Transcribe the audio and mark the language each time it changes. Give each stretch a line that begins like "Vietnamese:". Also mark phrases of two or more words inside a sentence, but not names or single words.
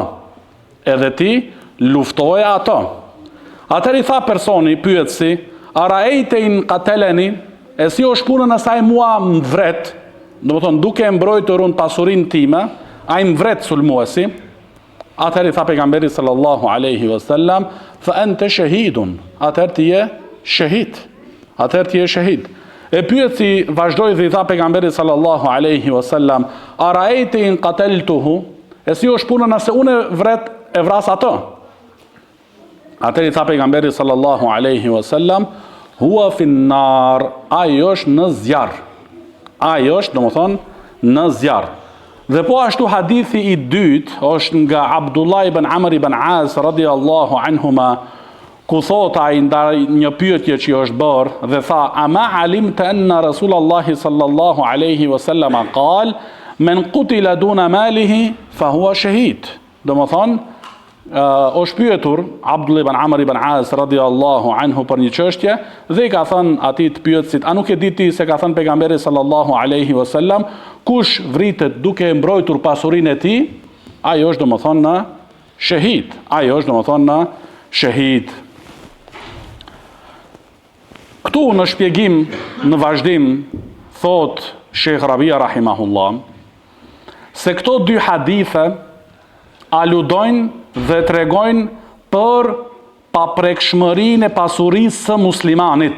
Albanian: Edhe ti luftoja atë. Atëherë i tha personi, pyetësi,
Arabic: أرأيت إن قاتلني?
Albanian: E si është puna nëse ai mua më vret? Domethënë duke mbrojtur unë pasurinë time, ai më vret sulmuesi. Atëherë i tha pejgamberi
Arabic: صلى الله عليه وسلم فأنت شهيد.
Albanian: Atëherë ti je shahid. Atëherë ti je shahid. E pyeti vazhdoi dhe i tha pejgamberi
Arabic: صلى الله عليه وسلم أرأيت إن قتلته?
Albanian: E si është puna nëse unë e vras atë? Atëherë i tha pejgamberi
Arabic: صلى الله عليه وسلم هو في النار.
Albanian: Ai është në zjarr. Ai është domethënë në zjarr. Dhe po ashtu hadithi i dytë është nga Abdullah ibn Amr ibn As
Arabic: رضي الله عنهما,
Albanian: ku thot ai ndaj një pyetje që është bërë dhe tha:
Arabic: "أما علمت أن رسول الله صلى الله عليه وسلم قال من قتل دون ماله فهو شهيد."
Albanian: Domethënë është pyetur Abdullah ibn Amr ibn As
Arabic: رضي الله عنه
Albanian: për një çështje dhe i ka thënë atij të pyetësit: "A nuk e di ti se ka thënë pejgamberi
Arabic: صلى الله عليه وسلم,
Albanian: kush vritet duke mbrojtur pasurinë e tij, ai është domethënë shahid." Ai është domethënë shahid. Këtu në shpjegim, në vazhdim, thot Sheikh Rabia rahimahullah, se këto dy hadithe aludojnë dhe tregojnë për paprekshmërinë e pasurisë së muslimanit.